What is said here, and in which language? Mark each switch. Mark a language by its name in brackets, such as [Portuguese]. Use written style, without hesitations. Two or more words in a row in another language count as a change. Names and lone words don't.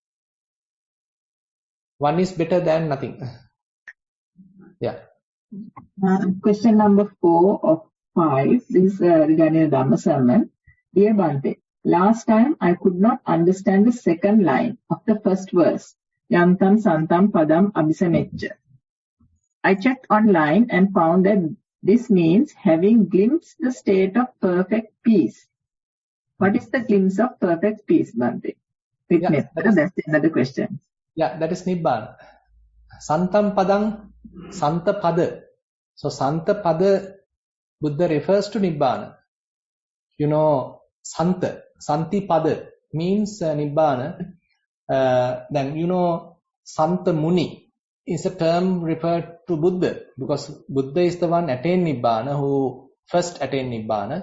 [English] One is better than nothing. Yeah. Question number 4 of 5. This is regarding the Dhamma sermon. Dear Bhante, last time I could not understand the second line of the first verse. [Pali] Yantam santam padam abhisameccha. [English] I checked online and found that this means having glimpsed the state of perfect peace. What is the glimpse of perfect peace, Bhante? With Metta, that's another question. Yeah, that is Nibbana. [Pali] Santam padam, santa pada. [English] So [Pali] santa pada, [English] Buddha refers to Nibbana. You know, [Pali] santa, santi pada [English] means Nibbana. Then you know, [Pali] Santa Muni [English] is a term referred to Buddha, because Buddha is the one attained Nibbana, who first attained Nibbana.